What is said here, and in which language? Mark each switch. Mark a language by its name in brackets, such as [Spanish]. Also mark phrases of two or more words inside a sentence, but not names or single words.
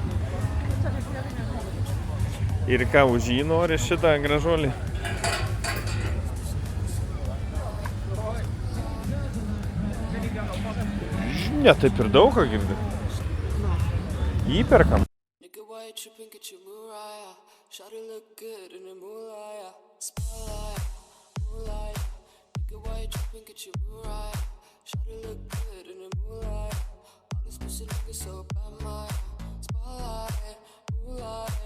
[Lithuanian] Ir ką, už jį nori šitą gražuolį? Ne, taip ir daug ką girdi. Įperkam. [English] Nigga, why you tripping? Get your Mariah. Shawty look good in the moonlight. Spotlight, moonlight. Nigga, why you tripping? Get your Mariah. Shawty look good in the moonlight. All these pussy niggas so bad, my spotlight, moonlight.